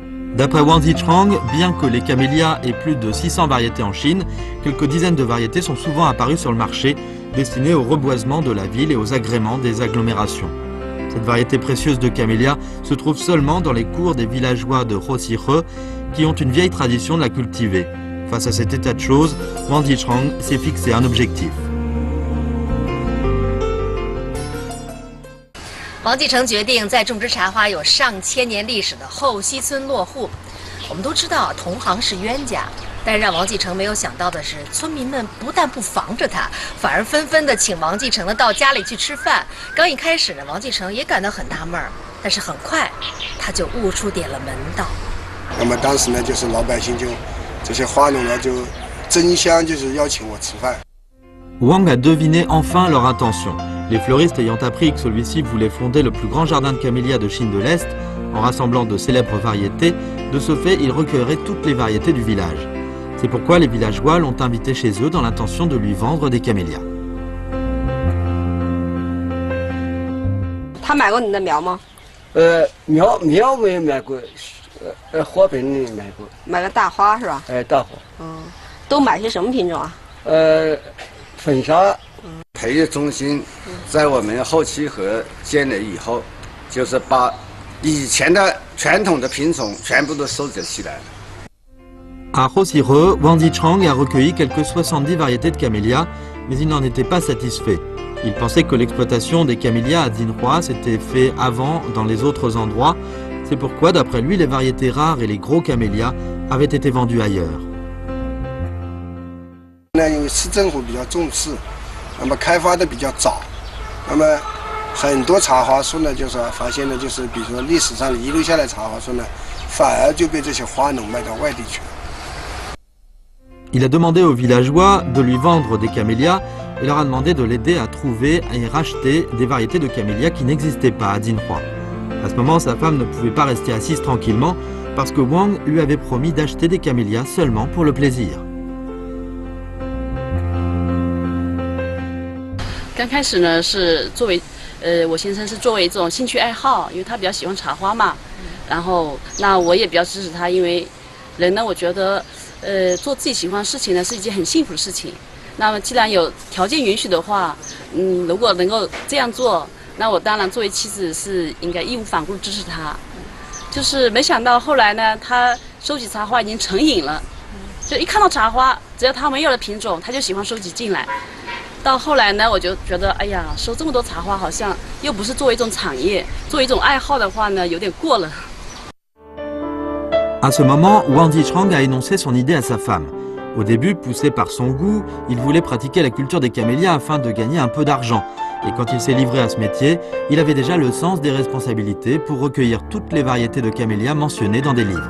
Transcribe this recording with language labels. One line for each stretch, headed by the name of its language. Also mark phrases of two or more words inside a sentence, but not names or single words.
French: D'après Wang Zichang, bien que les camélias aient plus de 600 variétés en Chine, quelques dizaines de variétés sont souvent apparues sur le marché, destinées au reboisement de la ville et aux agréments des agglomérations. Cette variété précieuse de camélia se trouve seulement dans les cours des villageois de Hosire, qui ont une vieille tradition de la cultiver. Face à cet état de choses, Wang Zichang s'est fixé un objectif.
Chinese: 王继承决定在种植茶花有上千年历史的后溪村落户。我们都知道同行是冤家，但让王继承没有想到的是，村民们不但不防着他，反而纷纷的请王继承呢到家里去吃饭。刚一开始呢，王继承也感到很纳闷儿，但是很快他就悟出点了门道。那么当时呢，就是老百姓就这些花农呢就争相就是邀请我吃饭。
French: Wang a deviné enfin leur intention. Les fleuristes ayant appris que celui-ci voulait fonder le plus grand jardin de camélias de Chine de l'Est, en rassemblant de célèbres variétés, de ce fait, il recueillerait toutes les variétés du village. C'est pourquoi les villageois l'ont invité chez eux dans l'intention de lui vendre des camélias.
Chinese: 他买过你的苗吗？苗没买过，花盆买过。买个大花是吧？大花。都买些什么品种啊？粉砂。培育中心在我们后期河建了以后，就是把以前的传统的品种全部都收集起来了。
French: À Hosire, Wang Zichang a recueilli quelques 70 variétés de camélias, mais il n'en était pas satisfait. Il pensait que l'exploitation des camélias à Jinhua s'était fait avant dans les autres endroits. C'est pourquoi, d'après lui, les variétés rares et les gros camélias avaient été vendus ailleurs.
Chinese: 因为市政府比较重视，那么开发的比较早，那么很多茶花树呢，就是发现呢，就是比如说历史上遗留下来茶花树呢，反而就被这些花农卖到外地去了。
French: Il a demandé aux villageois de lui vendre des camélias et leur a demandé de l'aider à trouver et racheter des variétés de camélias qui n'existaient pas à Jinhua. À ce moment, sa femme ne pouvait pas rester assise tranquillement parce que Wang lui avait promis d'acheter des camélias seulement pour le plaisir.
Chinese: 刚开始呢是作为，我先生是作为一种兴趣爱好，因为他比较喜欢茶花嘛，然后那我也比较支持他，因为人呢，我觉得，做自己喜欢的事情呢是一件很幸福的事情。那么既然有条件允许的话，如果能够这样做，那我当然作为妻子是应该义无反顾支持他。就是没想到后来呢，他收集茶花已经成瘾了，就一看到茶花，只要他没有的品种，他就喜欢收集进来。到后来呢，我就觉得，哎呀，收这么多茶花，好像又不是作为一种产业，作为一种爱好的话呢，有点过了。
French: À ce moment, Wang Zichang a énoncé son idée à sa femme. Au début, poussé par son goût, il voulait pratiquer la culture des camélias afin de gagner un peu d'argent. Et quand il s'est livré à ce métier, il avait déjà le sens des responsabilités pour recueillir toutes les variétés de camélias mentionnées dans des livres.